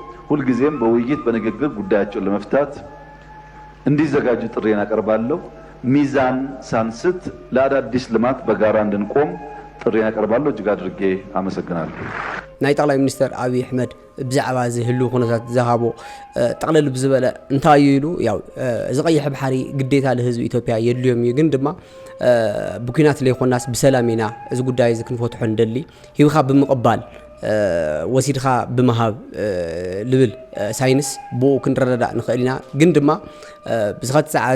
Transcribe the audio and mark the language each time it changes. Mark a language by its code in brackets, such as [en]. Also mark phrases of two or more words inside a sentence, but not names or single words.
[am] ሁልጊዜም በውይይት በንግግር ጉዳያቸውን ለመፍታት እንዲዘጋጁ ጥሬን አቀርባለሁ። ሚዛን ሳንስት ለአዳዲስ ልማት በጋራ እንድንቆም ጥሪ ያቀርባለሁ። እጅግ አድርጌ አመሰግናለሁ። [ti] ናይ ጠቅላይ ሚኒስትር አብይ አሕመድ ብዛዕባ ዝህሉ ኩነታት ዝሃቦ ጠቅለል ብዝበለ እንታይ ይሉ ያው ዝቀይሕ ባሕሪ ግዴታ ለህዝቢ ኢትዮጵያ የድልዮም እዩ ግን ድማ ብኩናት ለይኮናስ ብሰላም ኢና እዚ ጉዳይ እዚ ክንፈትሖ እንደሊ ሂብኻ ብምቕባል ወሲድኻ ብምሃብ ልብል ሳይንስ ብኡ ክንረዳዳእ ንኽእል ኢና ግን ድማ ብዝኸት ሰዓት